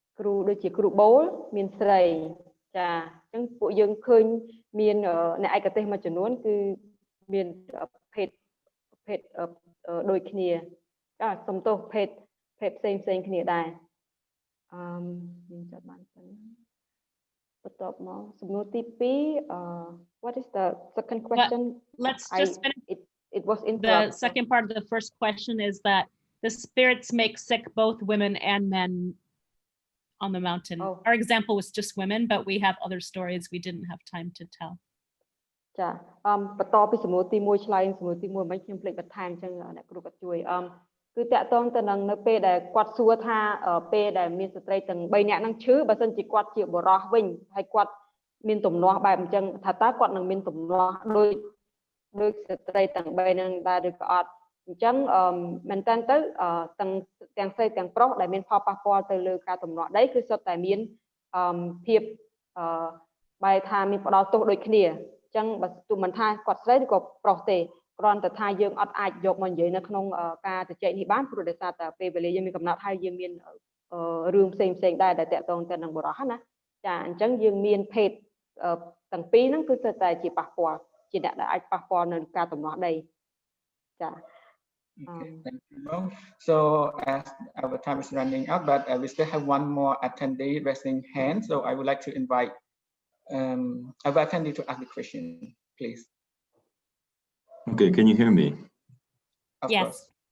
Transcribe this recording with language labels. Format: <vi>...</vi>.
<km>ដូចជាគ្រូបូលមានស្រីចាអញ្ចឹងពួកយើងឃើញមានអ្នកឯកទេសមួយចំនួនគឺមានភេទដូចគ្នាចាសំទោសភេទផ្សេងគ្នាដែរមានចាប់បានប៉ុណ្ណាបន្ទាប់មកសំណួរទី2</km> <en>what is the second question? Let's just finish. It was interrupted. The second part of the first question is that the spirits make sick both women and men on the mountain. Oh. Our example was just women, but we have other stories we didn't have time to tell.</en> <km>ចាបន្តពីសំណួរទី1ឆ្លើយសំណួរទី1មិនខ្ញុំភ្លេចបន្ថែមអញ្ចឹងអ្នកគ្រូក៏ជួយគឺតាក់ទងទៅនឹងនៅពេលដែលគាត់សួរថាពេលដែលមានស្ត្រីទាំង3នាក់ហ្នឹងឈឺបើសិនជាគាត់ជាបុរសវិញហើយគាត់មានទំនាស់បែបអញ្ចឹងថាតើគាត់នឹងមានទំនាស់ដូចស្ត្រីទាំង3ហ្នឹងដែរឬក៏អត់អញ្ចឹងមែនតើទៅទាំងស្រីទាំងប្រុសដែលមានផលប៉ះពាល់ទៅលើការទំនាស់ដីគឺសុទ្ធតែមានភាព បែរថាមានផ្ដោតទោសដូចគ្នាអញ្ចឹងបើទោះមិនថាគាត់ស្រីឬក៏ប្រុសទេគ្រាន់តែថាយើងអត់អាចយកមកនិយាយនៅក្នុងការជជែកនេះបានព្រោះដោយសារតែពេលវេលាយើងមានកំណត់ហើយយើងមានរឿងផ្សេងដែរដែលតាក់ទងទៅនឹងបុរសណាចាអញ្ចឹងយើងមានភេទទាំងពីរហ្នឹងគឺតែជាប៉ះពាល់ជាអ្នកដែលអាចប៉ះពាល់នៅការទំនាស់ដីចា</km> <en>Okay, thank you. So as our time is running out, but we still have one more attendee raising hand. So I would like to invite our attendee to ask the question, please. Okay, can you hear me? Yes. Course.</en>